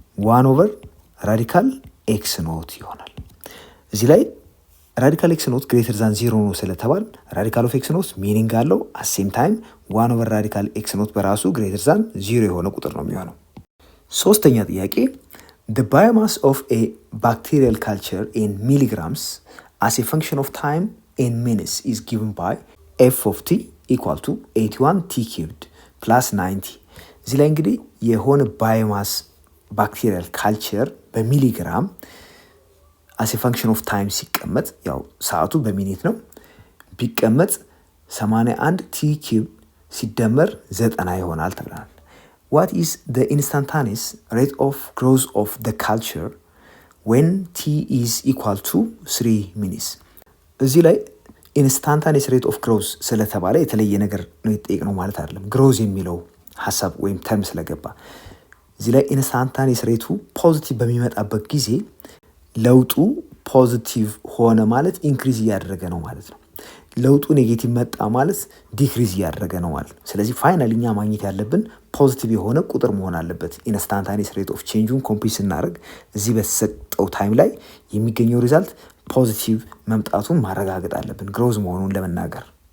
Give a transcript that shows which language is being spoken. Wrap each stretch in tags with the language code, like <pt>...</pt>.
<am>1 ኦቨር ራዲካል ኤክስ ኖት ይሆናል። እዚህ ላይ ራዲካል ኤክስ ኖት ግሬተር ዛን 0 ነው ስለተባል ራዲካል ኦፍ ኤክስ ኖት ሚኒንግ አለው። አት ሴም ታይም 1 ኦቨር ራዲካል ኤክስ ኖት በራሱ ግሬተር ዛን 0 የሆነ ቁጥር ነው የሚሆነው። ሶስተኛ ጥያቄ</am> <en>the biomass of a bacterial culture in milligrams as a function of time in minutes is given by f of t equal to 81 t cubed plus 90።</en> <am>እዚህ ላይ እንግዲህ የሆነ ባዮማስ ባክቴሪያል ካልቸር በሚሊግራም አስ ፈንክሽን ኦፍ ታይም ሲቀመጥ ያው ሰዓቱ በሚኒት ነው ቢቀመጥ 81 ቲ ኪዩብ ሲደመር 90 ይሆናል ተብሏል።</am> <en>What is the instantaneous rate of growth of the culture when t is equal to 3 minutes?</en> <am>እዚህ ላይ ኢንስታንታኒየስ ሬት ኦፍ ግሮዝ ስለተባለ የተለየ ነገር ነው የተጠየቅነው ማለት አይደለም። ግሮዝ የሚለው ሀሳብ ወይም ተርም ስለገባ እዚህ ላይ ኢንስታንታኒየስ ሬቱ ፖዚቲቭ በሚመጣበት ጊዜ ለውጡ ፖዚቲቭ ሆነ ማለት ኢንክሪዝ እያደረገ ነው ማለት ነው። ለውጡ ኔጌቲቭ መጣ ማለት ዲክሪዝ እያደረገ ነው ማለት ነው። ስለዚህ ፋይናሊ እኛ ማግኘት ያለብን ፖዚቲቭ የሆነ ቁጥር መሆን አለበት። ኢንስታንታኒየስ ሬት ኦፍ ቼንጁን ኮምፒውት ስናደርግ እዚህ በተሰጠው ታይም ላይ የሚገኘው ሪዛልት ፖዚቲቭ መምጣቱን ማረጋገጥ አለብን ግሮዝ መሆኑን ለመናገር።</am>